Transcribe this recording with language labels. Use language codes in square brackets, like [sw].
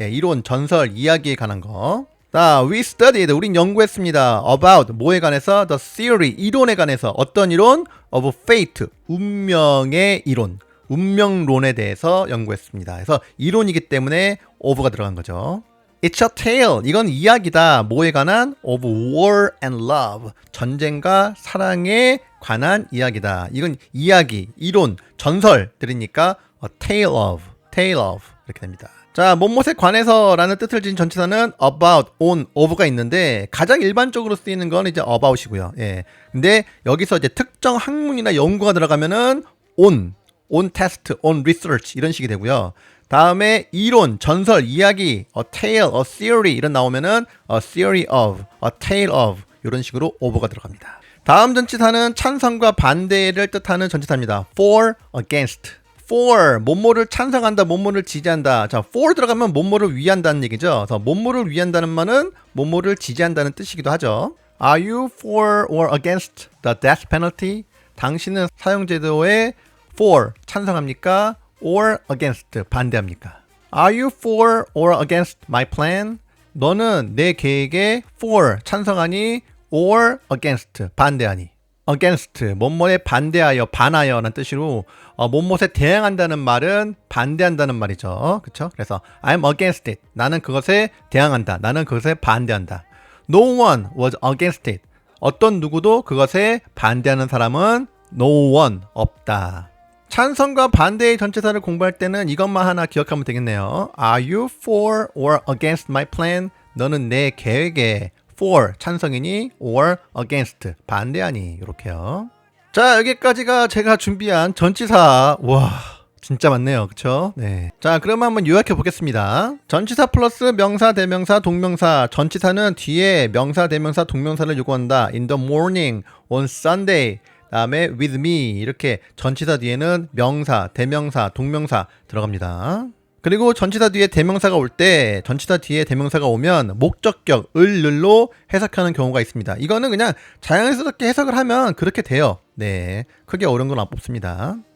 [ko] 예, 이론, 전설, 이야기에 관한 거. 자, [en] we studied, [ko] 우린 연구했습니다. about, 뭐에 관해서? [en] the theory, [ko] 이론에 관해서. 어떤 이론? [en] of fate, [ko] 운명의 이론. 운명론에 대해서 연구했습니다. 그래서 이론이기 때문에 of가 들어간 거죠. [en] It's a tale, [ko] 이건 이야기다. 뭐에 관한? [en] of war and love, [ko] 전쟁과 사랑에 관한 이야기다. 이건 이야기, 이론, 전설들이니까 [en] a tale of [ko] 이렇게 됩니다. 자, 뭐뭐에 관해서 라는 뜻을 지닌 전치사는 about, on, of가 있는데 가장 일반적으로 쓰이는 건 이제 about이고요. 예. 근데 여기서 이제 특정 학문이나 연구가 들어가면은 on test, on research 이런 식이 되고요. 다음에 이론, 전설, 이야기, a tale, a theory 이런 나오면은 [en] a theory of, a tale of [ko] 이런 식으로 of가 들어갑니다. 다음 전치사는 찬성과 반대를 뜻하는 전치사입니다. [en] for, against. [ko] for, 뭐뭐를 찬성한다, 뭐뭐를 지지한다. 자, for 들어가면 뭐뭐를 위한다는 얘기죠. 그래서 뭐뭐를 위한다는 말은 뭐뭐를 지지한다는 뜻이기도 하죠. [en] Are you for or against the death penalty? [ko] 당신은 사형제도에 for, 찬성합니까? [en] or against, [ko] 반대합니까? [en] Are you for or against my plan? [ko] 너는 내 계획에 for, 찬성하니? [en] or against, [ko] 반대하니? against, 뭐뭐에 반대하여, 반하여 라는 뜻으로 뭐뭐에 대항한다는 말은 반대한다는 말이죠. 그쵸? 그래서 [en] I'm against it. [ko] 나는 그것에 대항한다. 나는 그것에 반대한다. [en] No one was against it. [ko] 어떤 누구도 그것에 반대하는 사람은 [en] no one, [ko] 없다. 찬성과 반대의 전치사를 공부할 때는 이것만 하나 기억하면 되겠네요. [en] Are you for or against my plan? [ko] 너는 내 계획에 for, 찬성이니? [en] or against, [ko] 반대하니? 이렇게요. 자, 여기까지가 제가 준비한 전치사. 와, 진짜 많네요. 그쵸? 네. 자, 그러면 한번 요약해 보겠습니다. 전치사 플러스 명사, 대명사, 동명사. 전치사는 뒤에 명사, 대명사, 동명사를 요구한다. [en] In the morning, on Sunday. [ko] 다음에 [en] with me. [ko] 이렇게 전치사 뒤에는 명사, 대명사, 동명사 들어갑니다. 그리고 전치사 뒤에 대명사가 올 때, 전치사 뒤에 대명사가 오면 목적격, 을로 해석하는 경우가 있습니다. 이거는 그냥 자연스럽게 해석을 하면 그렇게 돼요. 네, 크게 어려운 건 안 뽑습니다.